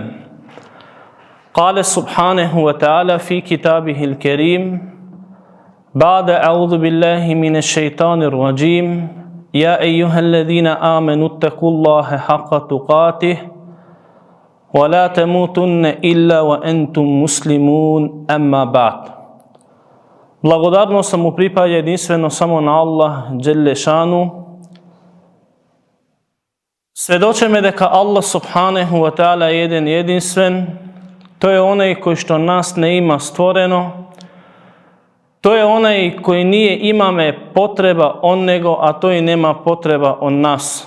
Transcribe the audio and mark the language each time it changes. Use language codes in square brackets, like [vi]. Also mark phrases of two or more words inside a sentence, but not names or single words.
[ar] قال سبحانه وتعالى في كتابه الكريم بعد أعوذ بالله من الشيطان الرجيم يا أيها الذين آمنوا اتقوا الله حق تقاته ولا تموتن إلا وأنتم مسلمون أما بعد. [mk] Благодарност му припаѓа единствено само на Аллах [ar] جل شأنه. [mk] Сведочеме дека Аллах [ar] سبحانه وتعالى [mk] е еден единствен. Тој е онај кој што нас не има створено. Тој е онај кој ние имаме потреба од него, а тој нема потреба од нас.